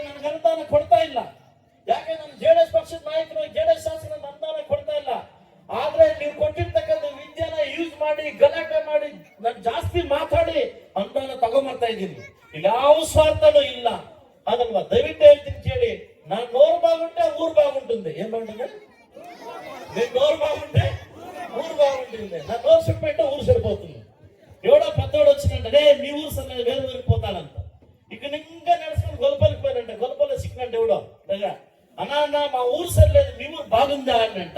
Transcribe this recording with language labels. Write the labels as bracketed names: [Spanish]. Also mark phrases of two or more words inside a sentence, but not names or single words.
[Kannada] ನನಗೆ ಅನುದಾನ ಕೊಡ್ತಾ ಇಲ್ಲ. ಯಾಕೆ ನಾನು JDS ಪಕ್ಷದ ನಾಯಕರು, JDS ಶಾಸನ ಅನುದಾನ ಕೊಡ್ತಾ ಇಲ್ಲ. ಆದ್ರೆ ನೀವು ಕೊಟ್ಟಿರ್ತಕ್ಕಂಥ ವಿದ್ಯಾನ ಯೂಸ್ ಮಾಡಿ, ಗಲಾಟೆ ಮಾಡಿ, ನಾನು ಜಾಸ್ತಿ ಮಾತಾಡಿ ಅನುದಾನ ತಗೊಂಬರ್ತಾ ಇದ್ದೀನಿ. ಯಾವ ಸ್ವಾರ್ಥನೂ ಇಲ್ಲ ಅದಲ್ವಾ. ದಯವಿಟ್ಟು ಹೇಳ್ತೀನಿ ಕೇಳಿ, ನಾನು 100 [Telugu] బాగుంటే ఊర్ బాగుంటుంది. [Kannada] ಏನ್ ಬಾಗುಂటుంది? [Telugu] నేను 100 బాగుంటే ఊరు బాగుంటుంది. నా 100 చెప్పంటే ఊరు సరిపోతుంది. ఎవడో పెద్దోడు వచ్చినంటే మీ ఊరు సరే వేరు ఊరిపోతాడంట. ఇక్కడ ఇంకా నడుచుకుని గొలపల్లికి పోయారంట. గొలపల్లి సిక్కినంటే ఎవడో అన్న మా ఊరు సరిలేదు, మీ ఊరు బాగుందా అనంట.